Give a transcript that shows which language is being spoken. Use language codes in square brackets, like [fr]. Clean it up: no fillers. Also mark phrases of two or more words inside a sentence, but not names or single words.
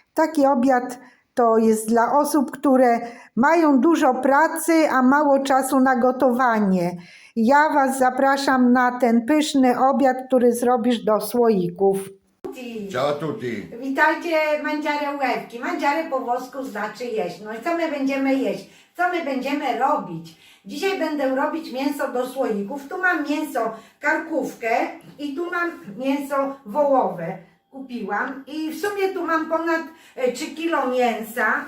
[pl] Taki obiad to jest dla osób, które mają dużo pracy, a mało czasu na gotowanie. Ja Was zapraszam na ten pyszny obiad, który zrobisz do słoików. [it] Ciao a tutti. [pl] Witajcie, mangiare łebki. Mangiare po włosku znaczy jeść. No i co my będziemy jeść? Co my będziemy robić? Dzisiaj będę robić mięso do słoików. Tu mam mięso karkówkę i tu mam mięso wołowe. Kupiłam i w sumie tu mam ponad 3 kg mięsa.